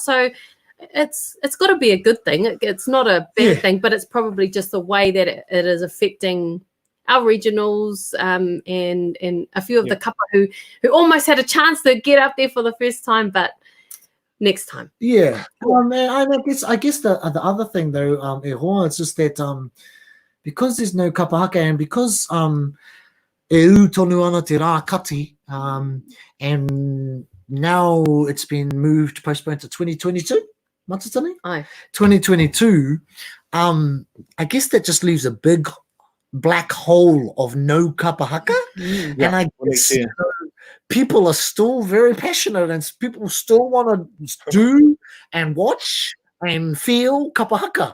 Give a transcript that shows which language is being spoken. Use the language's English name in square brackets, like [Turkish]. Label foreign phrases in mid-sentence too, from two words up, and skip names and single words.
[English] So it's got to be a good thing. It's not a bad thing, but it's probably just the way that it is affecting our regionals and a few of the kapa who almost had a chance to get up there for the first time, but next time. Yeah. I guess the other thing though, it's just that because there's no kapahaka and because [Māori] e u tonu ana te rā kati, [English] and now it's been postponed to 2022, Matatini? Aye. 2022, I guess that just leaves a big black hole of no kapahaka. And I guess people are still very passionate and people still want to do and watch and feel kapahaka.